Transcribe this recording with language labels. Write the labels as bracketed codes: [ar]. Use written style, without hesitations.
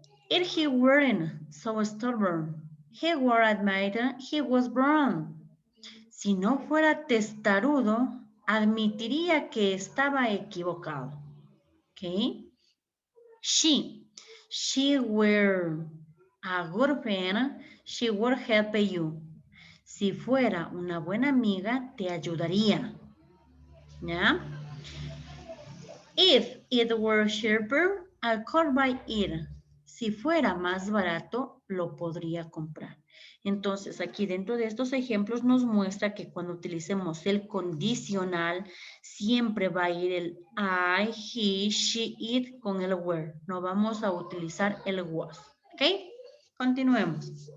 [en] If he weren't so stubborn, he were admitted he was wrong. [es] Si no fuera testarudo, admitiría que estaba equivocado. ¿Ok? [en] She were a good friend, she would help you. [es] Si fuera una buena amiga, te ayudaría. ¿Ya? [en] If it were cheaper, I could buy it. [es] si fuera más barato, lo podría comprar. Entonces, aquí dentro de estos ejemplos nos muestra que cuando utilicemos el condicional, siempre va a ir el I, he, she, it con el were. No vamos a utilizar el was. ¿Ok? Continuemos.